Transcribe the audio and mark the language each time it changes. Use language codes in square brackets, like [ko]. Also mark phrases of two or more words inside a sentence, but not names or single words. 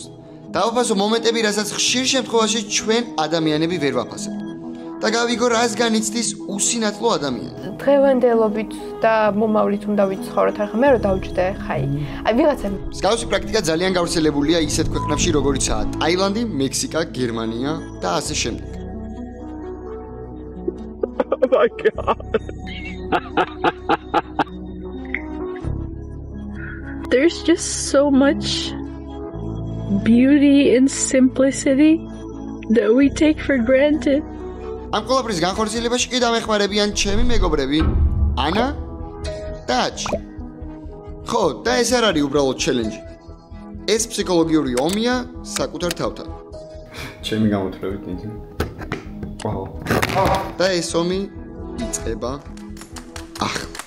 [ka] დავაფასო მომენტები, რასაც ხშირ შემთხვევაში ჩვენ ადამიანები ვერ ვაფასებთ. და გავიგო რას განიცდის უსინათლო ადამიანი. დღევანდელობით და მომავლით უნდა ვიცხოვროთ, ახლა მე რო დავჯდე, ხაი. აი ვიღაცა მსგავსი პრაქტიკა ძალიან გავრცელებულია ისეთ ქვეყნებში, როგორიცაა ტაილანდი, მექსიკა, გერმანია და ასე შემდეგ. [en] Oh my god. There's just so much beauty and simplicity that we take for granted. [ka] ამ ყველაფრის განხორციელებაში კი დამეხმარებიან ჩემი მეგობრები ანა და აჩი. ხო, და ეს არ არის უბრალოდ ჩელენჯი. ეს ფსიქოლოგიური ომია საკუთარ თავთან. ჩემი გამოთვლებით ნიშნავს. ვაუ. და ეს ომი იწყება ახლა.